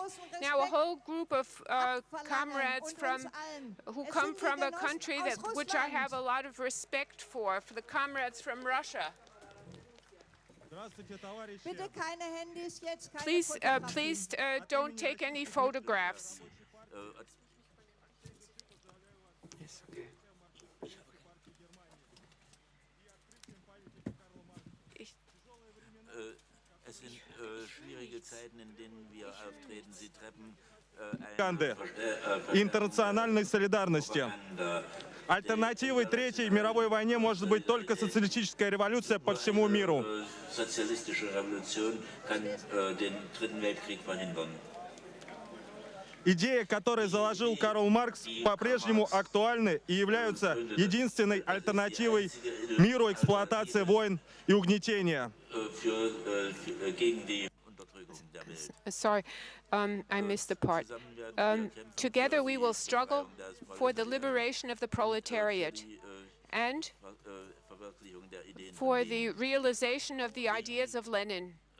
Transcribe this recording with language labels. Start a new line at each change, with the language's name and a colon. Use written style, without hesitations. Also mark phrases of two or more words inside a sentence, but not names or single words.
English: Now a whole group of comrades who come from a country which I have a lot of respect for the comrades from Russia. Please don't take any photographs. Yes, okay.
German: Es sind schwierige Zeiten, in denen wir auftreten. Sie treffen
Russian: интернациональной солидарности. Альтернативой Третьей мировой войне может быть только социалистическая революция по всему миру. Идеи, которые заложил Карл Маркс, по-прежнему актуальны и являются единственной альтернативой миру эксплуатации войн и угнетения.
English: Sorry, I missed the part. Together we will struggle for the liberation of the proletariat and for the realization of the ideas of Lenin.